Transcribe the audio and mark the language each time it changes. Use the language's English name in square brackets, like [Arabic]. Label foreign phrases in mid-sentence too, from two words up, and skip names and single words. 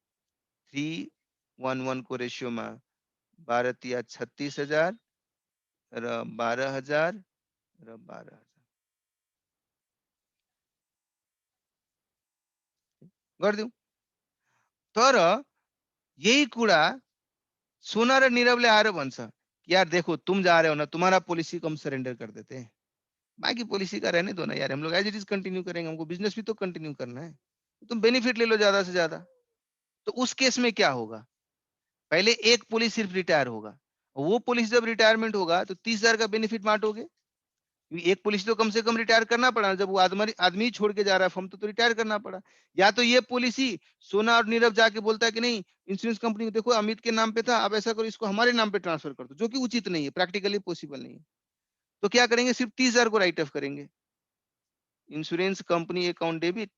[Nepali] 3:1:1 को रेशियोमा 12 तिया 36,000 र 12,000 र 12,000 गर्दियौ तर यही कुरा सोना र नीरवले आएर भन्छ [Hindi] यार देखो तुम जा रहे हो ना तुम्हारा पॉलिसी को हम सरेंडर कर देते हैं बाकी पॉलिसी का रहने दो ना यार हम लोग [English] as it is [Hindi] कंटिन्यू करेंगे हमको बिजनेस भी तो कंटिन्यू करना है तुम बेनिफिट ले लो ज्यादा से ज्यादा तो उस केस में क्या होगा पहले एक पुलिस सिर्फ रिटायर होगा वो पुलिस जब रिटायरमेंट होगा तो 30,000 का बेनिफिट बांटोगे एक पुलिस तो कम से कम रिटायर करना पड़ा जब वो आदमी छोड़ के जा रहा है फर्म तो रिटायर करना पड़ा या तो ये पॉलिसी सोना और नीरव जाके बोलता है कि नहीं [English] insurance company [Hindi] को देखो अमित के नाम पे था अब ऐसा करो इसको हमारे नाम पे ट्रांसफर कर दो जो कि उचित नहीं है [English] practically possible [Hindi] नहीं है तो क्या करेंगे सिर्फ 30,000 को [English] write off [Hindi] करेंगे [English] insurance company account debit